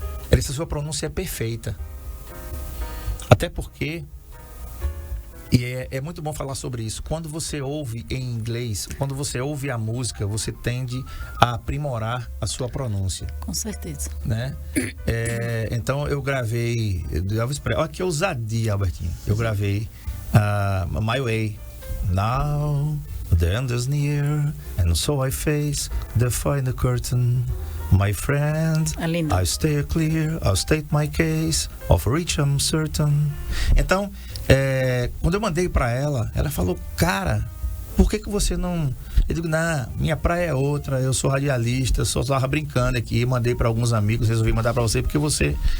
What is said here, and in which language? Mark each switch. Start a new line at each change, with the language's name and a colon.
Portuguese: Ela disse, a sua pronúncia é perfeita. Até porque, e é muito bom falar sobre isso, quando você ouve em inglês, quando você ouve a música, você tende a aprimorar a sua pronúncia. Com certeza. Né? Então eu gravei, olha que ousadia, Albertinho. Eu gravei My Way.
English: Now the end is near, and so I face the final curtain. My friend, I stay clear, I'll state my case, of which I'm certain.
Portuguese: Então, quando eu mandei pra ela, ela falou, cara, por que você não... Eu digo, não, minha praia é outra, eu sou radialista, só estava brincando aqui, mandei pra alguns amigos, resolvi mandar pra você, porque você...